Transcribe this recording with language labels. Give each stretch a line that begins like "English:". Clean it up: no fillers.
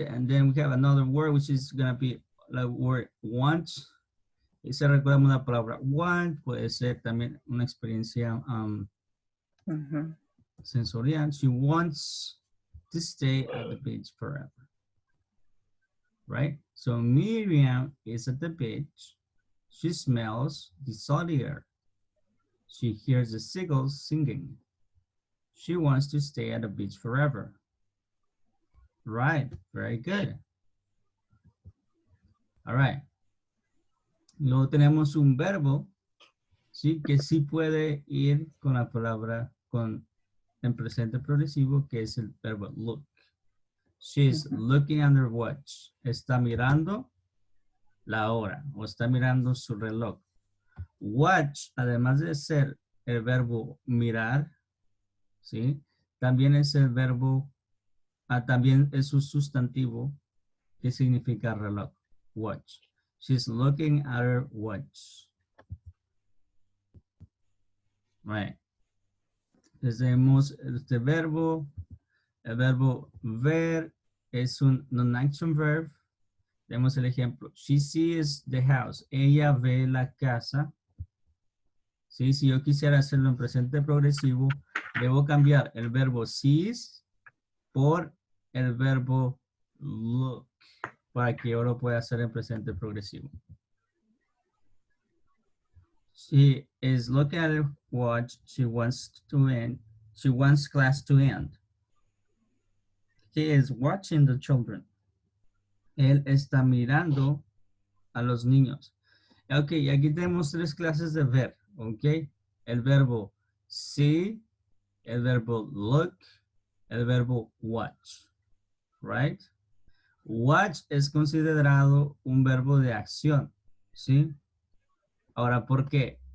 English: And then we have another word which is going to be the word want.
Spanish: Y si recordamos la palabra want, puede ser también una experiencia Ujú. sensorial.
English: She wants to stay at the beach forever. Right? So Miriam is at the beach. She smells the salty air. She hears the seagulls singing. She wants to stay at the beach forever. Right, very good. All right.
Spanish: Luego tenemos un verbo, sí, que sí puede ir con la palabra en presente progresivo, que es el verbo look.
English: She's looking at her watch.
Spanish: Está mirando la hora o está mirando su reloj. Watch, además de ser el verbo mirar, ¿sí? También es el verbo, también es un sustantivo que significa reloj.
English: Watch. She's looking at her watch. Right.
Spanish: Entonces tenemos este verbo. El verbo ver es un non-action verb. Tenemos el ejemplo.
English: She sees the house.
Spanish: Ella ve la casa. ¿sí? Si yo quisiera hacerlo en presente progresivo, debo cambiar el verbo sees por el verbo look para que yo lo pueda hacer en presente progresivo.
English: She is looking at her watch. She wants to end. She wants class to end. He is watching the children.
Spanish: Él está mirando a los niños. Ok, aquí tenemos 3 clases de ver, ok. El verbo see, el verbo look, el verbo watch, right? Watch es considerado un verbo de acción, ¿sí? Ahora, ¿por qué?